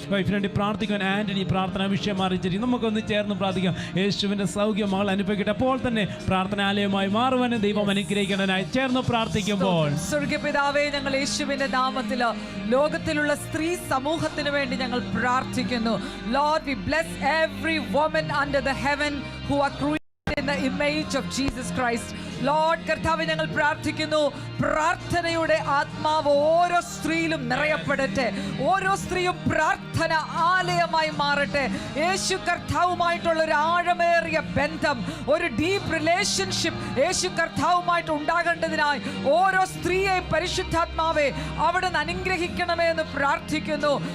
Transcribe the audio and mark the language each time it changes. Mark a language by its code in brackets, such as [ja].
[ml] വൈഫിന് വേണ്ടി പ്രാർത്ഥിക്കാൻ ആൻ്റണി പ്രാർത്ഥന വിഷയം അറിയിച്ചിരിക്കും. നമുക്കൊന്ന് ചേർന്ന് പ്രാർത്ഥിക്കാം. യേശുവിൻ്റെ സൗഖ്യം മകൾ അനുഭവിക്കട്ടെ. അപ്പോൾ തന്നെ പ്രാർത്ഥനാലയമായി മാറുവാനും ദൈവം അനുഗ്രഹിക്കേണ്ടതിനായി ചേർന്ന് പ്രാർത്ഥിക്കുമ്പോൾ, സ്വർഗ്ഗപിതാവേ, ഞങ്ങൾ യേശുവിന്റെ നാമത്തിൽ ലോകത്തിലുള്ള സ്ത്രീ സമൂഹത്തിന് വേണ്ടി ഞങ്ങൾ പ്രാർത്ഥിക്കുന്നു. [en] Lord, we bless every woman under the heaven who are created in the image of Jesus Christ. [ml] Lord കർത്താവെ, ഞങ്ങൾ പ്രാർത്ഥിക്കുന്നു, പ്രാർത്ഥനയുടെ ആത്മാവ് ഓരോ സ്ത്രീയിലും നിറയപ്പെടട്ടെ. ഓരോ സ്ത്രീയും പ്രാർത്ഥന ആലയമായി മാറട്ടെ. യേശു കർത്താവുമായിട്ടുള്ള ഒരു ആഴമേറിയ ബന്ധം, ഒരു ഡീപ്പ് റിലേഷൻഷിപ്പ് യേശു കർത്താവുമായിട്ട് ഉണ്ടാകേണ്ടതിനായി ഓരോ സ്ത്രീയെയും പരിശുദ്ധാത്മാവെ അവിടുന്ന് അനുഗ്രഹിക്കണമേ എന്ന് പ്രാർത്ഥിക്കുന്നു.